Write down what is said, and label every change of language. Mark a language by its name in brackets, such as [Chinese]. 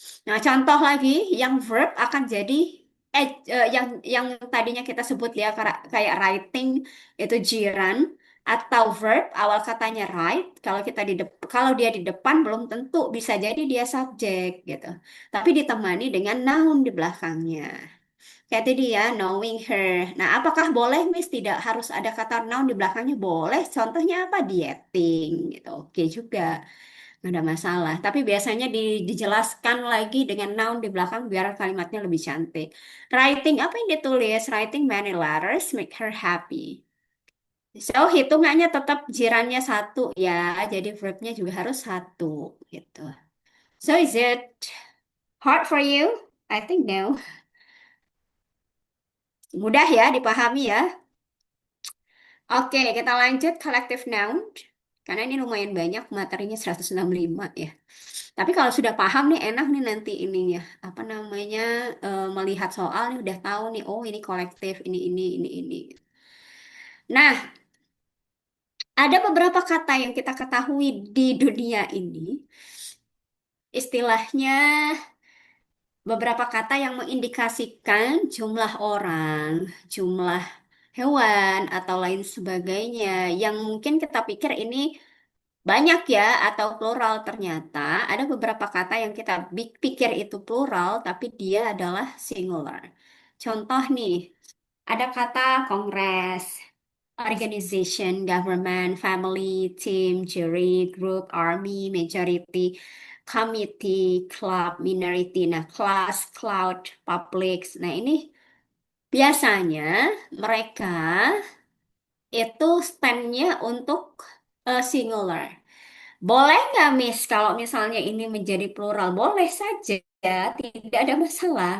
[Indonesian] Nah, contoh lagi yang verb akan jadi yang tadinya kita sebut ya kayak writing itu jiran atau verb awal katanya write kalau kita kalau dia di depan belum tentu bisa jadi dia subjek gitu. Tapi ditemani dengan noun di belakangnya. Kayak tadi ya, [English] knowing her. [Indonesian] Nah, apakah boleh, Miss? Tidak harus ada kata noun di belakangnya. Boleh. Contohnya apa? Dieting gitu. Oke juga. Nggak ada masalah. Tapi biasanya dijelaskan lagi dengan noun di belakang biar kalimatnya lebih cantik. Writing, apa yang ditulis? [English] Writing many letters make her happy. [Indonesian] So, hitungannya tetap jirannya satu ya. Jadi verbnya juga harus satu gitu. [English] So, is it hard for you? I think no. [Indonesian] Mudah ya dipahami ya. Oke, kita lanjut collective noun. Karena ini lumayan banyak, materinya 165 ya. Tapi kalau sudah paham nih, enak nih nanti ininya. Apa namanya, melihat soal nih udah tahu nih, oh ini kolektif, ini. Nah, ada beberapa kata yang kita ketahui di dunia ini. Istilahnya beberapa kata yang mengindikasikan jumlah orang, jumlah hewan, atau lain sebagainya. Yang mungkin kita pikir ini banyak ya atau plural ternyata ada beberapa kata yang kita pikir itu plural tapi dia adalah singular. Contoh nih, ada kata kongres, organization, government, family, team, jury, group, army, majority, committee, club, minority. Nah, class, cloud, public. Nah, ini biasanya mereka itu standnya untuk singular. Boleh nggak, Miss, kalau misalnya ini menjadi plural? Boleh saja, tidak ada masalah.